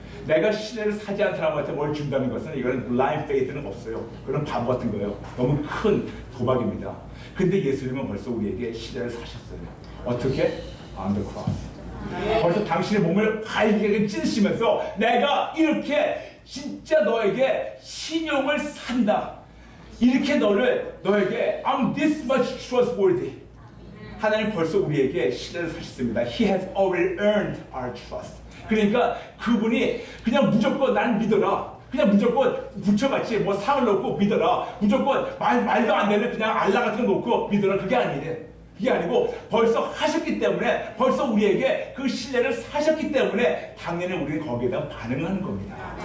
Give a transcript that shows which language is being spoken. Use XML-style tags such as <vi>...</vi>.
<ko>내가 신뢰를 사지 않은 사람한테 뭘 준다는 것은 이거는 blind faith 는 없어요. 그런 바보 같은 거예요. 너무 큰 도박입니다. 근데 예수님은 벌써 우리에게 신뢰를 사셨어요. 어떻게?</ko> <en>On the cross.</en> <ko>벌써 당신의 몸을 갈기게 찢으시면서 내가 이렇게 진짜 너에게 신용을 산다. 이렇게 너에게</ko> <en>I'm this much trustworthy.</en> <ko>하나님 벌써 우리에게 신뢰를 사셨습니다.</ko> <en>He has already earned our trust.</en> <ko>그러니까 그분이 그냥 무조건 난 믿어라. 그냥 무조건 부처같이 뭐 상을 놓고 믿어라. 무조건 말도 안 되는 그냥 알라 같은 거 놓고 믿어라. 그게 아니래. 그게 아니고 벌써 하셨기 때문에 벌써 우리에게 그 신뢰를 사셨기 때문에 당연히 우리는 거기에다 반응하는 겁니다.</ko>